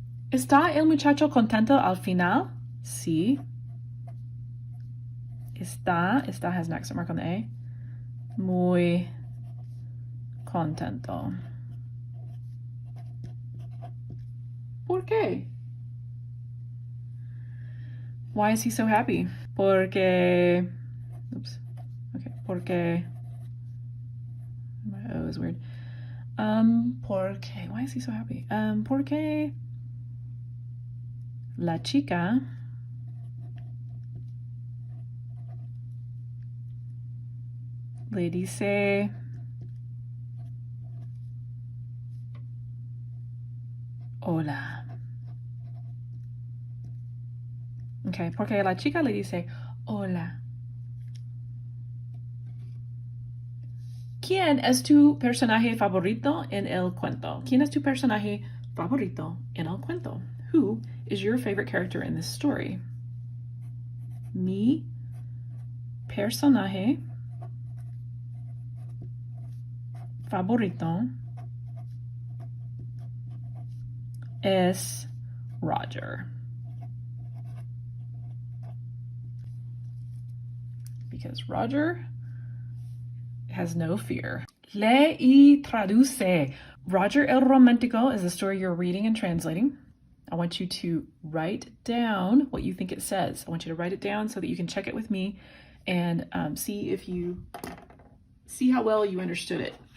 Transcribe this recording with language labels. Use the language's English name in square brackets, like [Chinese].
[Spanish] ¿Está el muchacho contento al final? Sí. [English] Está has an accent mark on the A. [Spanish] Muy contento. ¿Por qué? [English] Why is he so happy? Porque, oops, okay, porque, my O is weird. Porque, why is he so happy? [Spanish] Porque la chica le dice hola. Okay, porque la chica le dice hola. ¿Quién es tu personaje favorito en el cuento? ¿Quién es tu personaje favorito en el cuento? [English] Who is your favorite character in this story? [Spanish] Mi personaje favorito es Roger. [English] Because Roger has no fear. [Spanish] Lee y traduce. [English] Roger el Romántico is the story you're reading and translating. I want you to write down what you think it says. I want you to write it down so that you can check it with me and see how well you understood it.